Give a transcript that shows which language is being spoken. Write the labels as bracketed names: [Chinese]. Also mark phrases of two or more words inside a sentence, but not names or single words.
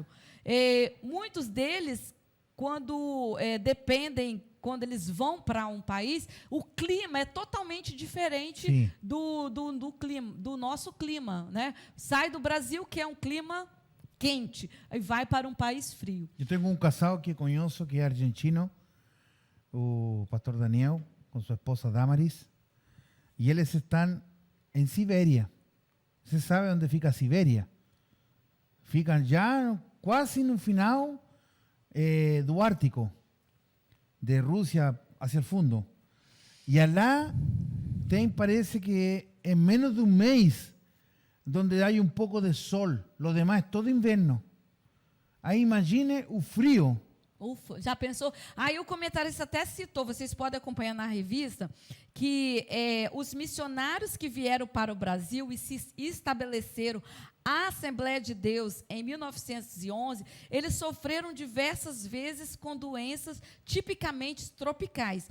[Portuguese] Muitos deles, quando eles vão para um país, o clima é totalmente diferente do nosso clima. Né? Sai do Brasil, que é um clima quente, e vai para um país frio. [Spanish] Yo tengo un casado que conozco que es argentino, o pastor Daniel, con su esposa Damaris, y ellos están en Siberia. [Portuguese] Você sabe onde fica Siberia? Ficam já quase no final do Ártico, de Rússia [Spanish] hacia el [Portuguese] fundo. [Spanish] Y allá parece que en menos de un mes donde hay un poco de sol, lo demás es todo invierno. [Portuguese] Aí imagine o frio. Ufa, já pensou? Aí o comentarista até citou, vocês podem acompanhar na revista, que os missionários que vieram para o Brasil e se estabeleceram a Assembleia de Deus em 1911, eles sofreram diversas vezes com doenças tipicamente tropicais.